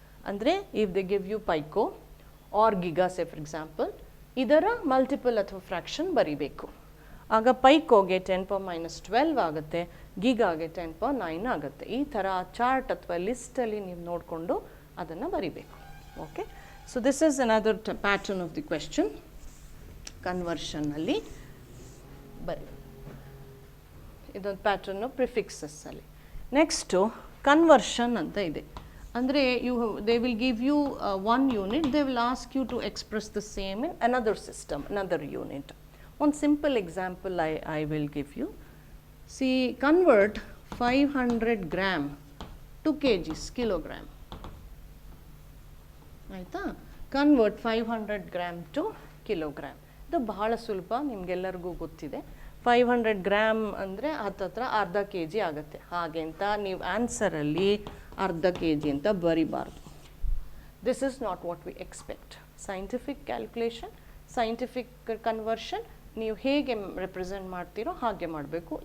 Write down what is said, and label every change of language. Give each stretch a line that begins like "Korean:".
English: Andre, if they give you pico or giga, say for example,
Kannada: idara
English: multiple
Kannada: ಅಥವಾ
English: fraction
Kannada: ಬರಿಬೇಕು. ಆಗ ಪೈಕೋಗೆ 10⁻−12 ಆಗುತ್ತೆ, ಗೀಗಾಗೆ 10⁻9 ಆಗುತ್ತೆ. ಈ ಥರ ಚಾರ್ಟ್ ಅಥವಾ ಲಿಸ್ಟಲ್ಲಿ ನೀವು ನೋಡಿಕೊಂಡು ಅದನ್ನು ಬರಿಬೇಕು.
English: Okay, so this is another pattern of the question.
Kannada: ಕನ್ವರ್ಷನ್ನಲ್ಲಿ ಬರಿ, ಇದೊಂದು ಪ್ಯಾಟರ್ನು ಪ್ರಿಫಿಕ್ಸಸ್ಸಲ್ಲಿ. ನೆಕ್ಸ್ಟು ಕನ್ವರ್ಷನ್ ಅಂತ ಇದೆ. ಅಂದರೆ
English: they will give you one unit, they will ask you to express the same in another system, another unit. One simple example I will give you. See, convert 500 gram to kgs, kilogram.
Kannada: ಆಯಿತಾ?
English: Convert 500 gram to kilogram.
Kannada: ಇದು ಬಹಳ ಸುಲಭ, ನಿಮಗೆಲ್ಲರಿಗೂ ಗೊತ್ತಿದೆ. 500 gram ಅಂದರೆ ಹತ್ತತ್ರ ಅರ್ಧ K G ಆಗುತ್ತೆ. ಹಾಗೆ ಅಂತ ನೀವು ಆನ್ಸರಲ್ಲಿ ಅರ್ಧ ಕೆ ಜಿ ಅಂತ ಬರಿಬಾರ್ದು.
English: This is not what we expect.
Kannada: Scientific calculation, scientific conversion ನೀವು ಹೇಗೆ ರೆಪ್ರೆಸೆಂಟ್ ಮಾಡ್ತೀರೋ ಹಾಗೆ ಮಾಡಬೇಕು.